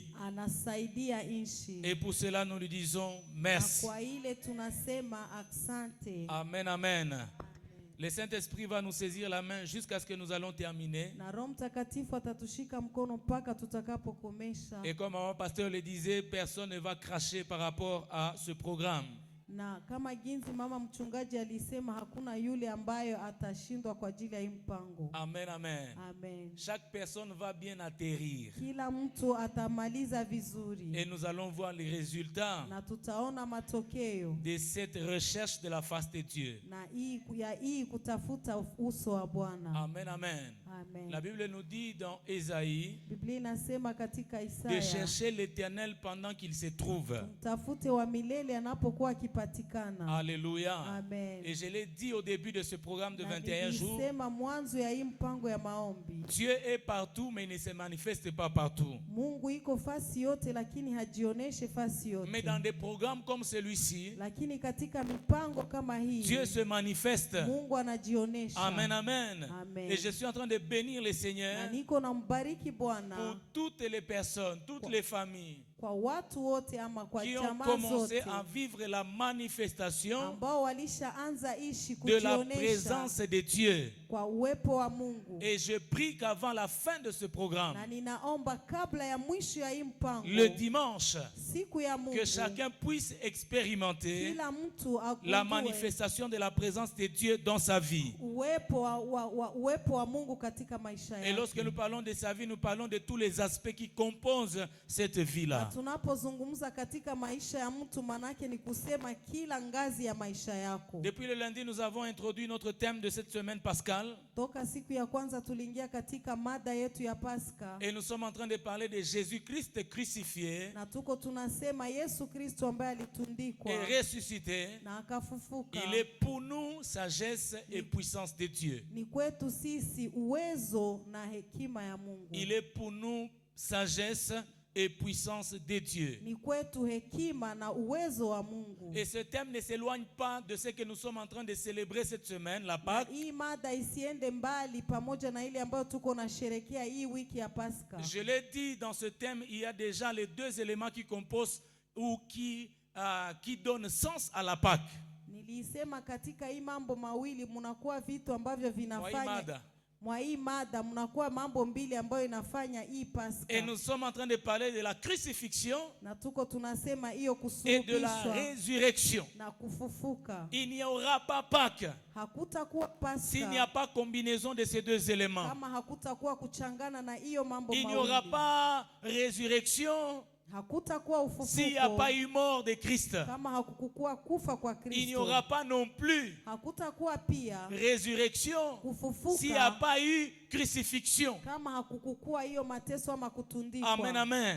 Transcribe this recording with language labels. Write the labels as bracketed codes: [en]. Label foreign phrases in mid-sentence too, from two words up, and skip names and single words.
[fr] Et pour cela, nous lui disons merci. Amen, amen. Le Saint-Esprit va nous saisir la main jusqu'à ce que nous allons terminer. Et comme mon pasteur le disait, personne ne va cracher par rapport à ce programme. [sw] Na kama jinsi mama mchungaji alisema hakuna yule ambayo atashindwa kwa ajili ya mpango. Amen, amen. Amen. [fr] Chaque personne va bien atterrir. [sw] Kila mtu atamaliza vizuri. [fr] Et nous allons voir les résultats [sw] na tutaona matokeo [fr] de cette recherche de la face de Dieu. [sw] Na hii kutafuta uso wa Bwana. Amen, amen. Amen. [fr] La Bible nous dit dans Ésaïe [sw] Biblia inasema katika Isaya [fr] de chercher l'Éternel pendant qu'il se trouve. [sw] Tafute wa milele anapokuwa akipatikana. Alléluia. Amen. [fr] Et je l'ai dit au début de ce programme de 21 jours. [sw] Mwanzo ya hii mpango ya maombi. [fr] Dieu est partout mais il ne se manifeste pas partout. [sw] Mungu iko fasi yote lakini hajioneshe fasi yote. [fr] Mais dans des programmes comme celui-ci, [sw] lakini katika mipango kama hii, [fr] Dieu se manifeste. [sw] Mungu anajionesha. Amen, amen. Amen. [fr] Et je suis en train de bénir le Seigneur [sw] na niko nambariki Bwana [fr] pour toutes les personnes, toutes les familles [sw] kwa watu wote ama kwa [fr] qui ont [sw] jamaa [fr] commencé [sw] zote [fr] à vivre la manifestation [sw] ambao walishaanza ishi [fr] de la [sw] kujionesha [fr] présence de Dieu. [sw] Kwa uwepo wa Mungu. [fr] Et je prie qu'avant la fin de ce programme, [sw] na ninaomba kabla ya mwisho ya hii mpango, [fr] le dimanche, [sw] siku ya Mungu, [fr] que chacun puisse expérimenter [sw] kila mtu [fr] la manifestation de la présence de Dieu dans sa vie. [sw] Uwepo wa Mungu katika maisha yake. [fr] Et lorsque nous parlons de sa vie, nous parlons de tous les aspects qui composent cette vie-là. [sw] Tunapozungumza katika maisha ya mtu manake ni kusema kila ngazi ya maisha yako. [fr] Depuis le lundi, nous avons introduit notre thème de cette semaine pascale. [sw] Toka siku ya kwanza tuliingia katika mada yetu ya Pasaka. [fr] Et nous sommes en train de parler de Jésus-Christ crucifié. [sw] Na tuko tunasema Yesu Kristo ambaye alitundikwa [fr] et ressuscité. [sw] Na akafufuka. [fr] Il est pour nous sagesse et puissance de Dieu. [sw] Ni kwetu sisi uwezo na hekima ya Mungu. [fr] Il est pour nous sagesse et puissance de Dieu. [sw] Ni kwetu hekima na uwezo wa Mungu. [fr] Et ce thème ne s'éloigne pas de ce que nous sommes en train de célébrer cette semaine, la Pâque. [sw] Hii mada isiende mbali pamoja na ile ambayo tuko na sherekea hii wiki ya Pasaka. [fr] Je l'ai dit, dans ce thème, il y a déjà les deux éléments qui composent ou qui donnent sens à la Pâque. [sw] Nilisema katika hii mambo mawili mnakuwa vitu ambavyo vinafanya mwa hii mada mnakuwa mambo mbili ambayo inafanya hii Pasaka. [fr] Et nous sommes en train de parler de la crucifixion [sw] na tuko tunasema hiyo [fr] et de la résurrection. [sw] Na kufufuka. [fr] Il n'y aura pas Pâques [sw] hakutakuwa Pasaka [fr] s'il n'y a pas combinaison de ces deux éléments. [sw] Kama hakutakuwa kuchangana na hiyo mambo mawili. [fr] Il n'y [sw] mawili. [fr] aura pas résurrection s'il n'y a pas eu mort de Christ. Il n'y aura pas non plus résurrection s'il n'y a pas eu crucifixion. Amen, amen.